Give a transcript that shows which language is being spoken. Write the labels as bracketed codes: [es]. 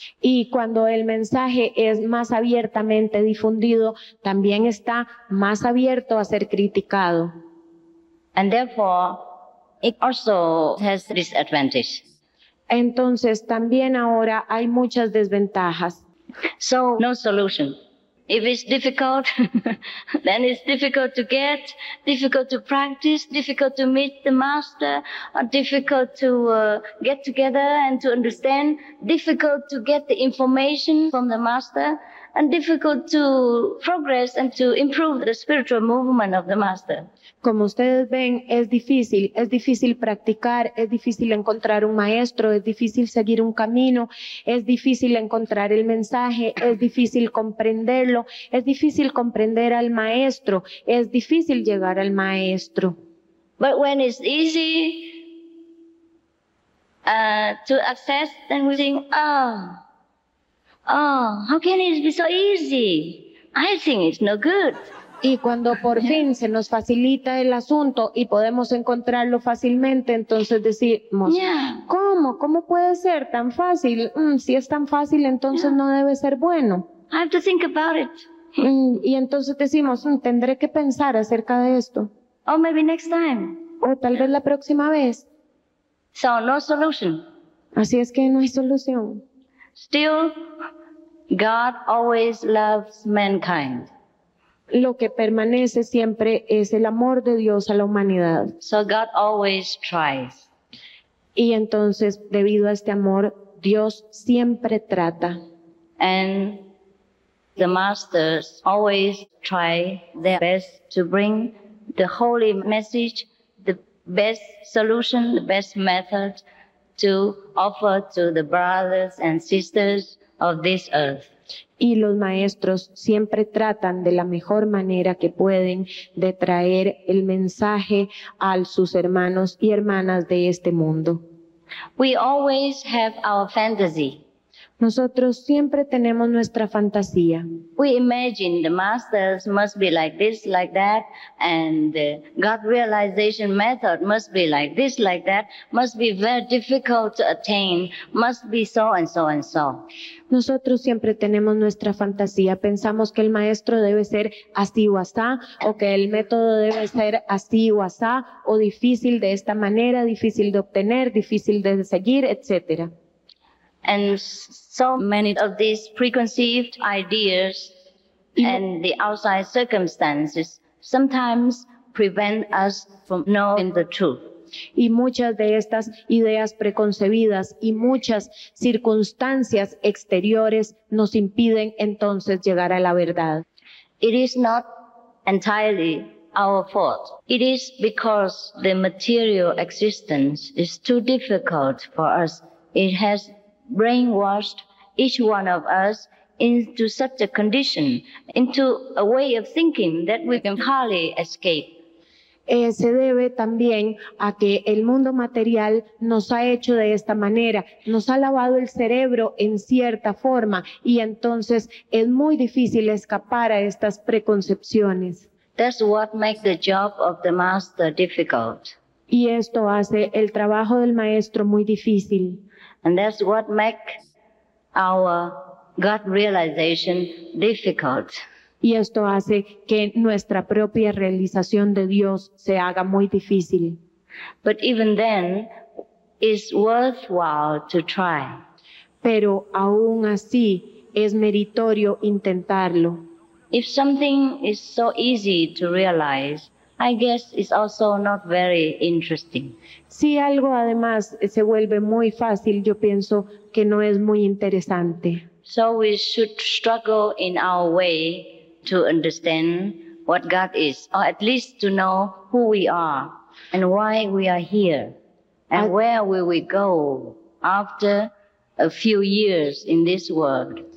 [es] Y cuando el mensaje es más abiertamente difundido, también está más abierto a ser criticado. [en] And therefore, it also has disadvantage. [es] Entonces, también ahora hay muchas desventajas. [en] So, no solution. If it's difficult, then it's difficult to get, difficult to practice, difficult to meet the master, difficult to get together and to understand, difficult to get the information from the master, and difficult to progress and to improve the spiritual movement of the master. [es] Como ustedes ven, es difícil practicar, es difícil encontrar un maestro, es difícil seguir un camino, es difícil encontrar el mensaje, es difícil comprenderlo, es difícil comprender al maestro, es difícil llegar al maestro. [en] But when it's easy to access, then we think, how can it be so easy? I think it's no good. [es] Y cuando por fin se nos facilita el asunto y podemos encontrarlo fácilmente, entonces decimos, ¿Cómo puede ser tan fácil? Si es tan fácil, entonces no debe ser bueno. [en] I have to think about it. [es] Y entonces decimos, tendré que pensar acerca de esto. [en] Or maybe next time. [es] O tal vez la próxima vez. [en] So, no solution. [es] Así es que no hay solución. [en] Still, God always loves mankind. [es] Lo que permanece siempre es el amor de Dios a la humanidad. [en] So God always tries. [es] Y entonces, debido a este amor, Dios siempre trata. [en] And the masters always try their best to bring the holy message, the best solution, the best method to offer to the brothers and sisters of this earth. [es] Y los maestros siempre tratan de la mejor manera que pueden de traer el mensaje a sus hermanos y hermanas de este mundo. [en] We always have our fantasy. [es] Nosotros siempre tenemos nuestra fantasía. [en] We imagine the masters must be like this, like that, and the God realization method must be like this, like that, must be very difficult to attain, must be so and so and so. [es] Nosotros siempre tenemos nuestra fantasía. Pensamos que el maestro debe ser así o asá, o que el método debe ser así o asá, o difícil de esta manera, difícil de obtener, difícil de seguir, etc. [en] And so many of these preconceived ideas and the outside circumstances sometimes prevent us from knowing the truth. [es] Y muchas de estas ideas preconcebidas y muchas circunstancias exteriores nos impiden entonces llegar a la verdad. [en] It is not entirely our fault. It is because the material existence is too difficult for us. It has brainwashed each one of us into such a condition, into a way of thinking that we can hardly escape. [es] Se debe también a que el mundo material nos ha hecho de esta manera, nos ha lavado el cerebro en cierta forma y entonces es muy difícil escapar a estas preconcepciones. [en] That's what makes the job of the master difficult. [es] Y esto hace el trabajo del maestro muy difícil. [en] And that's what makes our God realization difficult. [es] Y esto hace que nuestra propia realización de Dios se haga muy difícil. [en] But even then, it's worthwhile to try. [es] Pero aún así es meritorio intentarlo. [en] If something is so easy to realize, I guess it's also not very interesting. [es] Si algo además se vuelve muy fácil, yo pienso que no es muy interesante. [en] So we should struggle in our way to understand what God is, or at least to know who we are and why we are here, and where will we go after a few years in this world.